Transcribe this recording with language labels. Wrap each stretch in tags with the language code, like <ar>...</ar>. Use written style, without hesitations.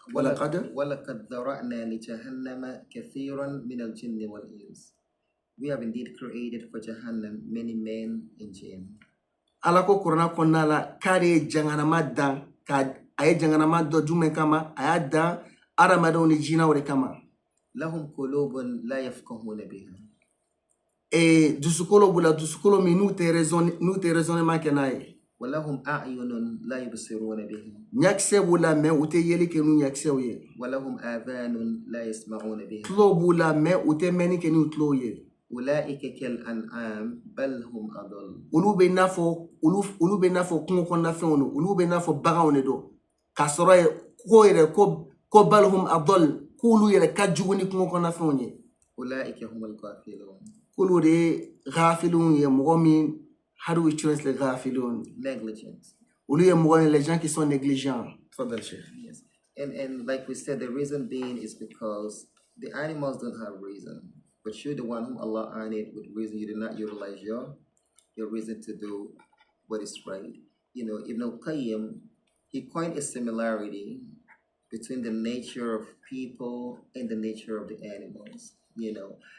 <ar>ولقد ذرأنا لجهنم كثيرا من الجن والإنس.</ar> <en>We have indeed created for Jahannam many men and jinn.</en> <bm>ala ko kurana kɔnɔna la k'ale ye jahanama dan a ye jahanama dɔ jumɛn kama a y'a dan hadamadenw ni jinɛw de kama</bm> <ar>لهم قلوب لا يفقهون بها.</ar> <bm>dusukolo b'u la dusukolo min n'u tɛ raisonnement kɛ n'a ye</bm> <ar>ولهم أعين لا يبصرون بها.</ar> <bm>ɲakisɛ b'u la mais u tɛ yeli kɛ n'u ɲakisɛw ye</bm> <ar>ولهم آذان لا يسمعون بها.</ar> <bm>tulo b'u la mais u tɛ mɛnni kɛ n'u tulow ye</bm> <ar>أولئك كالأنعام بل هم أضل.</ar> <bm>olu bɛ i n'a fɔ kungo kɔnɔna fɛnw don olu bɛ i n'a fɔ baganw de don k'a sɔrɔ ye ko yɛrɛ ko</bm> <ar>bal hum adol</ar> <bm>k'olu yɛrɛ ka jugu ni kungo kɔnɔna fɛnw ye</bm> <ar>أولئك هم الغافلون.</ar> <bm>k'olu de ye ghafilun ye mɔgɔ min</bm> <en>how do we translate ghafilun Negligent.</en> <bm>olu ye mɔgɔ ye</bm> <fr>les gens qui sont négligents tfadal sheikh</fr> <en>Yes. And like we said, the reason being is because the animals don't have reason. But you're the one whom Allah honored with reason. You did not utilize your reason to do what is right. You know, Ibn al-Qayyim, he coined a similarity between the nature of people and the nature of the animals, you know.</en>